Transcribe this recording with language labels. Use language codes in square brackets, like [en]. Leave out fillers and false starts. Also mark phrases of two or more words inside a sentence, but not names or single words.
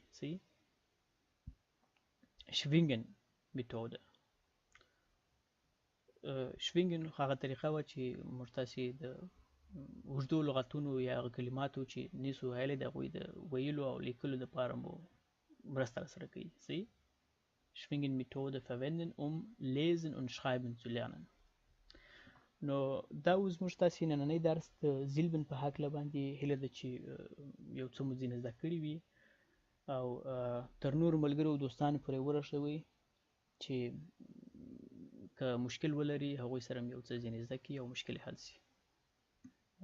[ps] صحیح شوینګن میتوده. شوینګن هغه طریقه وه چې موږ تاسې د اوږدو لغتونو یا هغه کلماتو چې نیسو ویلی د هغوی د ویلو او لیکلو دپاره مو مرسته راسره کوي. صحیح شوینګن میتوده [de] verwenden lesen und schreiben zu lernen. [ps] نو دا اوس موږ تاسې نننی درس د زیلبن په هکله باندې هیله ده چې یو څه مو ځینې زده کړي وي او تر نورو ملګرو او دوستانو پورې ورسوئ چې که مشکل ولري هغوی سره هم یو څه ځینې زده کړي او مشکل حل شي.